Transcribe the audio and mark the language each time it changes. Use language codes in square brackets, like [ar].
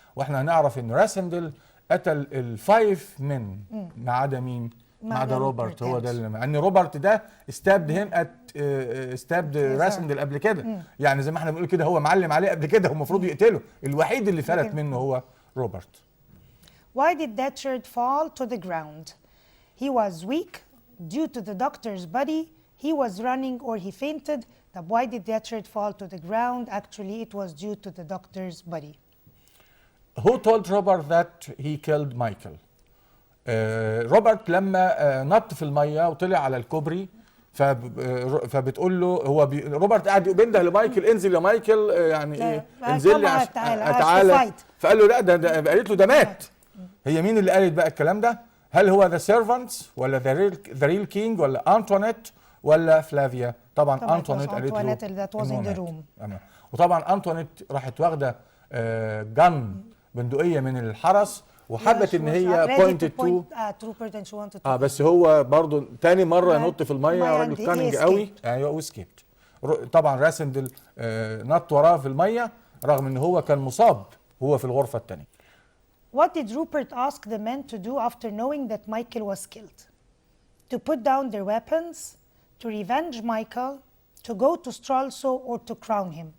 [ar] واحنا هنعرف ان راسندل قتل الفايف من ما عدا مين؟ ما عدا روبرت. هو ده اللي ان روبرت ده استابد راسندل قبل كده. يعني زي ما احنا بنقول كده هو معلم عليه قبل كده، هو المفروض يقتله. الوحيد اللي فلت منه هو روبرت. [en] Why did Datchard fall to the ground? He was weak due to the doctor's body. He was running or he fainted. طب why did Datchard fall to the ground? Actually it was due to the doctor's body. Who told Robert that he killed Michael? [ar] روبرت لما نط في الميه وطلع على الكوبري فبتقول له روبرت قاعد بينده لمايكل انزل يا مايكل، يعني ايه انزل لي تعالى. فقال له لا ده قالت له ده مات. هي مين اللي قالت بقى الكلام ده؟ هل هو [en] the servants [ar] ولا [en] the real king [ar] ولا انطوانيت ولا فلافيا؟ طبعا انطوانيت قالت له. وطبعا انطوانيت راحت واخده جن بندقيه من الحرس وحبت ان هي [en] pointed to [ar] بس هو برضو تاني مره ينط في الميه، راجل كاننج قوي. ايوه وسكيبت. طبعا راسندل نط وراه في الميه رغم ان هو كان مصاب وهو في الغرفه الثانيه. [en] What did Rupert ask the men to do after knowing that Michael was killed? To put down their weapons, to revenge Michael, to go to Stralso or to crown him.